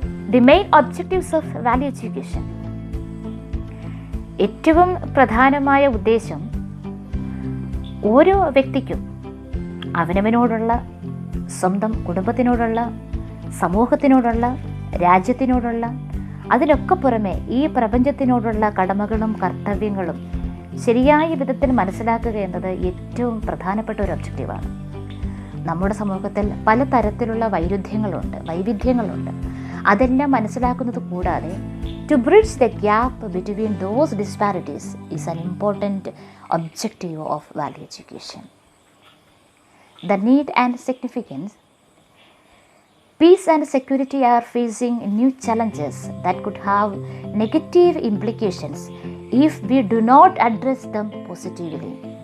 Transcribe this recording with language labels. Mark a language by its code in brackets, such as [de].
[en] The main objectives of value education. [ml] ഏറ്റവും പ്രധാനമായ ഉദ്ദേശം ഓരോ വ്യക്തിക്കും അവനവനോടുള്ള, സ്വന്തം കുടുംബത്തിനോടുള്ള, സമൂഹത്തിനോടുള്ള, രാജ്യത്തിനോടുള്ള, അതിനൊക്കെ പുറമെ ഈ പ്രപഞ്ചത്തിനോടുള്ള കടമകളും കർത്തവ്യങ്ങളും ശരിയായ വിധത്തിൽ മനസ്സിലാക്കുക എന്നത് ഏറ്റവും പ്രധാനപ്പെട്ട ഒരു ഒബ്ജക്റ്റീവാണ്. നമ്മുടെ സമൂഹത്തിൽ പലതരത്തിലുള്ള വൈവിധ്യങ്ങളുണ്ട്. അതെല്ലാം മനസ്സിലാക്കുന്നത് കൂടാതെ [en] to bridge the gap between those disparities is an important objective of value education. The need and significance. Peace and security are facing new challenges that could have negative implications if we do not address them positively.